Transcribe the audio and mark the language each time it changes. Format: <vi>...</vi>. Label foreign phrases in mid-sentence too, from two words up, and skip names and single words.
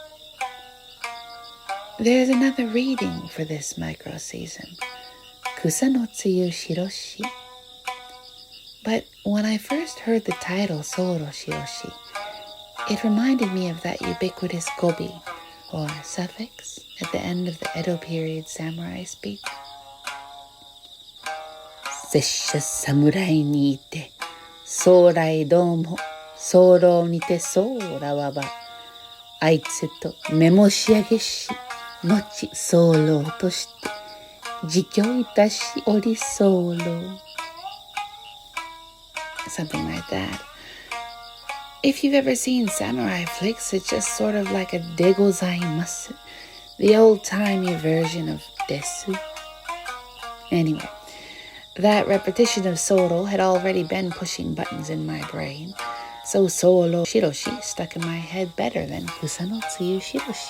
<en>There's another reading for this micro season,</en> <ja>草の露白し.</ja> <en>But when I first heard the title Soro Shiroshi, it reminded me of that ubiquitous gobi, or suffix, at the end of the Edo period samurai speech.</en> <ja>拙者侍にいて、候ども、候にてそらはば、あいつと申し上げし、後候として、自供致し居り候.</ja> <en>Something like that. If you've ever seen samurai flicks, it's just sort of like a degozaimasu, the old-timey version of desu. Anyway, that repetition of soro had already been pushing buttons in my brain, so Soro Shiroshi stuck in my head better than Kusa no Tsuyu Shiroshi.</en>